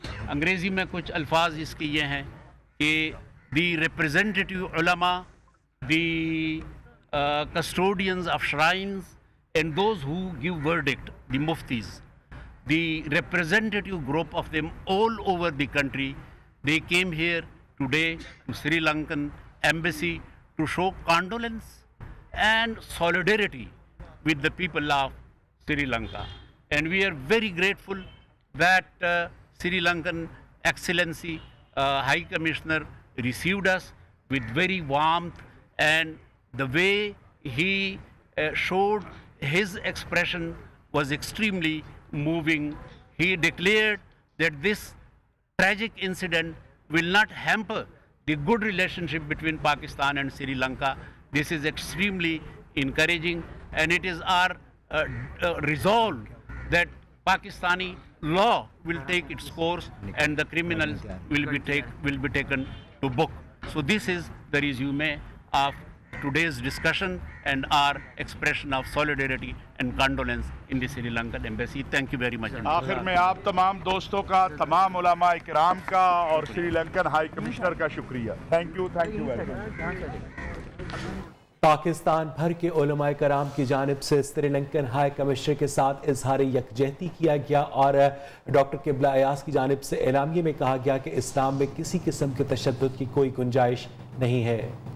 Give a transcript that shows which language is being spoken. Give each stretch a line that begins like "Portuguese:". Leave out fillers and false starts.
Urdu: انگریزی میں کچھ الفاظ اس کے یہ ہیں کہ
English: the representative ulama, the custodians of shrines and those who give verdict, the muftis, the representative group of them all over the country, they came here today to Sri Lankan embassy to show condolence and solidarity with the people of Sri Lanka. And we are very grateful that Sri Lankan Excellency High Commissioner received us with very warmth, and the way he showed his expression was extremely moving. He declared that this tragic incident will not hamper the good relationship between Pakistan and Sri Lanka. This is extremely encouraging, and it is our resolve that Pakistani law will take its course and the criminals will be taken to book. So this is the resume of today's discussion and our expression of solidarity and condolence in the Sri Lankan embassy. Thank you very much.
Urdu: آخر میں آپ تمام دوستوں کا، تمام علماء کرام کا اور سری لنکن ہائی کمشنر کا شکریہ۔
English: Thank you very much.
Urdu: Pakistan بھر کے علماء کرام کی جانب سے سری لنکن ہائی کمشنر کے ساتھ اظہار یکجہتی کیا گیا اور ڈاکٹر قبلہ ایاز کی جانب سے اعلامیے میں کہا گیا کہ اسلام میں کسی قسم کے تشدد کی کوئی گنجائش نہیں ہے۔